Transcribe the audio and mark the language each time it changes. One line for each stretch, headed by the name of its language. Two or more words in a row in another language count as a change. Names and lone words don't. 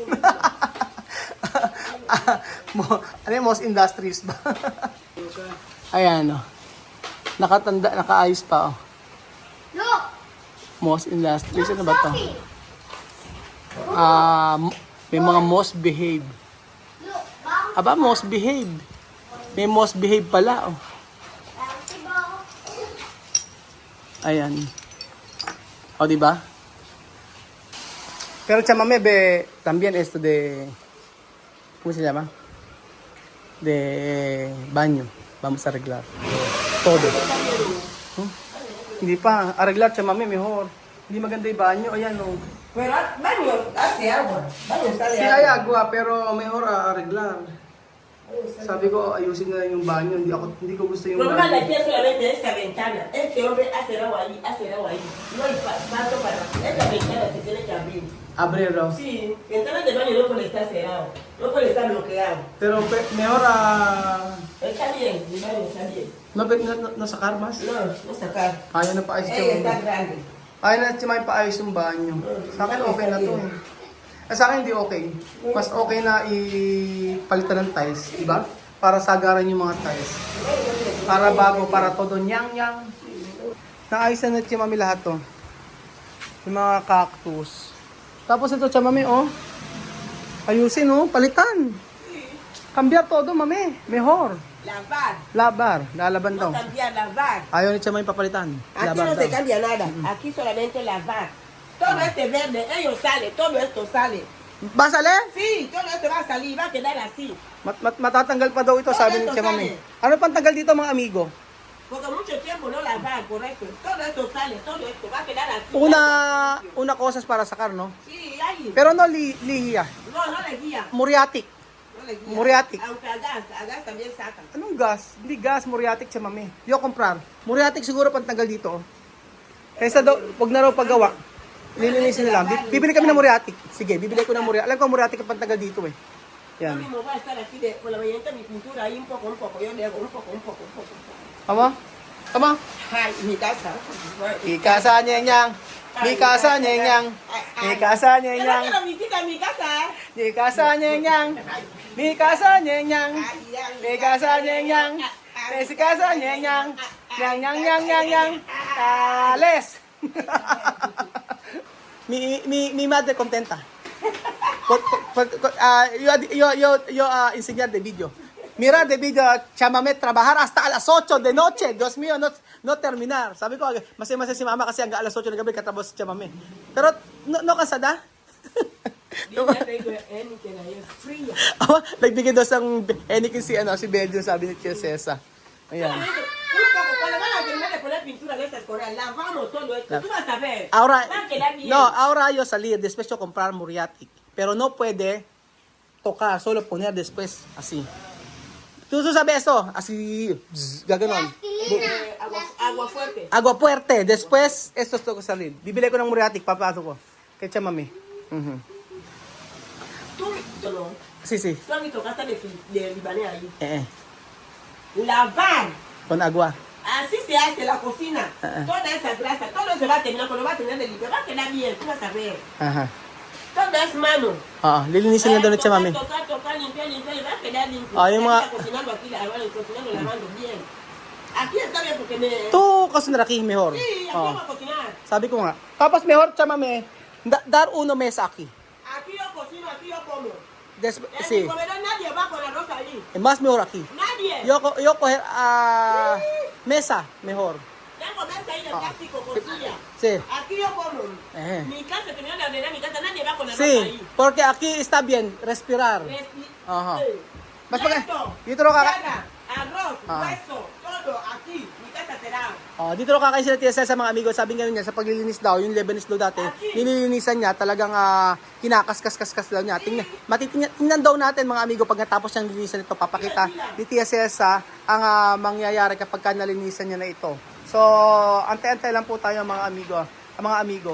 Filipino: Ano yung
English: most industrious
Filipino: ba? Ayan o. Nakaayos pa o.
English: Most industrious.
Filipino: Ano ba ito? May mga
English: most behave.
Filipino: Aba,
English: most behave.
Filipino: May
English: most behave
Filipino: pala. Oh. Ayan. O, diba? Pero chamame,
Spanish: también esto de... ¿Cómo se llama? De baño. Vamos a arreglar. Todo.
Filipino: Hindi pa.
Spanish: Arreglar, chamame, mejor.
Filipino: Hindi maganda yung banyo. Ayan, o.
Spanish: Pero baño hace agua. Baño sale Sí, hay agua, pero mejor arreglar.
Filipino: Sabi ko, ayusin na lang yung banyo. Hindi ko gusto yung
Spanish: problema de
Filipino: banyo.
Spanish: aquí es solamente esta ventana. Este hombre hace agua ahí, hace agua ahí. No hay paso para... Esta ventana se tiene que abrir. Abrero. Sí, ventana de baño no puede estar cerrado. No puede estar bloqueado. Pero mejor Está bien, mi baño está bien. no sacar mas. No sacar.
Filipino: Ayaw na paayos
Spanish: Ella está
Filipino: yung
Spanish: grande.
Filipino: ayaw na si May paayos yung banyo. Sa akin okay na to eh. Sa akin hindi okay. Mas okay na ipalitan ng tiles, di ba? Para sagaran yung mga tiles. Para bago, para todo nyang. Naayos na si Mami lahat to. Yung mga cactus. Tapos ito, Mami, oh. Ayusin, oh. Palitan.
Spanish: Cambiar todo, Mami. Mejor. Lavar.
Filipino: Lalaban daw.
Spanish: No cambiar, lavar.
Filipino: Ayaw ni Mami papalitan.
Spanish: Aquí
Filipino: Laban
Spanish: no
Filipino: daw.
Spanish: se cambia nada. Aquí solamente lavar. Todo este verde, ellos sale, todo esto sale. Basale? Sí, todo esto va a salir, va a quedar así.
Filipino: Matatanggal pa daw ito, sabi ni Mami. Ano pang tanggal dito, mga amigo?
Spanish: Porque mucho tiempo no lavar, correcto. Todo esto sale, todo esto va a quedar así. Una cosas para sacar, no? Sí, ahí. Pero no lihiya. No le guía. Muriatic. No le guía. Muriatic. Aunque a gas también sacan.
Filipino: Anong gas? Hindi gas, muriatic siya, Mami.
Spanish: Yo comprar.
Filipino: Muriatic siguro pantanggal dito. Kaysa daw, wag na raw paggawa. Lilinisin na lang. Bibili kami ng muriatic. Sige, bibili ko ng muriatic. Alam ko muriatic ang pantanggal dito eh.
Spanish: Yo
Filipino: Yan.
Spanish: mismo voy a estar aquí por la mañana mi pintura ahí un poco. Yo le hago un poco.
Filipino: Tama? Tama? Ay,
Spanish: mi casa. Mi casa, nyeng. Mi casa, nyeng. Mi casa, Yo no nyeng. quiero visita a mi casa. Mi casa, nyeng. Mi casa, nyeng. Mi casa, nyeng. Mi casa, nyeng. Nyang. Tales. Mi madre contenta. Yo enseñar de video. Mira de video, chamame, trabajar hasta a las 8 de noche. Dios mío, no terminar.
Filipino: Sabi ko, masaya si mama kasi hanggang alas 8 ng gabi katrabaho si chamame.
Spanish: Pero, no cansada? Yo ya tengo Heineken ahí, es frío.
Filipino: Nagbigay daw sang Heineken si Belgio, sabi ni Tia Cesa. Ayan.
Spanish: Un poco, cuando van a terminar de poner pintura de estas coreanas, lavamos todo esto. Tú vas a ver. Ahora, Va a quedar bien. no, ahora yo salir, después yo comprar muriatic. Pero no puede tocar, solo poner después, así. Tú sabes eso, así, gaganon. Agua fuerte. Agua fuerte, después, esto es toco salir.
Filipino: Bibili ko ng muriatic, papasok ko. Kay Tia Mami.
Spanish: Tú, no. Sí, sí. Tú has visto casa de libanés ahí. Eh. Lavar. Con agua. Así se hace la cocina. Toda esa grasa, todo se va a terminar, cuando va a terminar de limpiar, va a quedar bien, tú vas a ver. Ajá. Todo es mano.
Filipino: Lilinisin lang daw ni Tia Mami.
Spanish: Tocar, limpiar, y va a quedar limpio.
Filipino: Yung mga...
Spanish: Cocinando aquí, lavando bien. Aquí está bien porque me... Tu cocinar aquí mejor. Sí, aquí vamos a cocinar.
Filipino: Sabi ko nga.
Spanish: Tapos mejor, Tia Mami, dar uno mesa aquí. Aquí yo cocino, aquí yo como. En Sí. mi comedor nadie va con arroz ahí. Más mejor aquí. Nadie. Yo coger mesa mejor. Tengo mesa ahí de plástico con suya. Sí. Aquí yo como. Eh. Mi casa, terminó de ordenar mi casa, nadie va con arroz Sí, ahí. porque aquí está bien respirar. Ajá.
Filipino: Mas pag dito ro
Spanish: Tierra, arroz, Ah. hueso, todo aquí. Mi casa será.
Filipino: Dito ro kakain sila Tia Cel sa mga amigo. Sabi nga niya sa paglilinis daw, yung Lebanese daw dati, nililinisan niya talagang kinakaskas-kaskas daw niya. Tingnan daw natin mga amigo pag natapos niyang linisan ito, papakita ni Tia Cel sa ang mangyayari kapag ka nalinisan niya na ito. So, antay-antay lang po tayo mga amigo.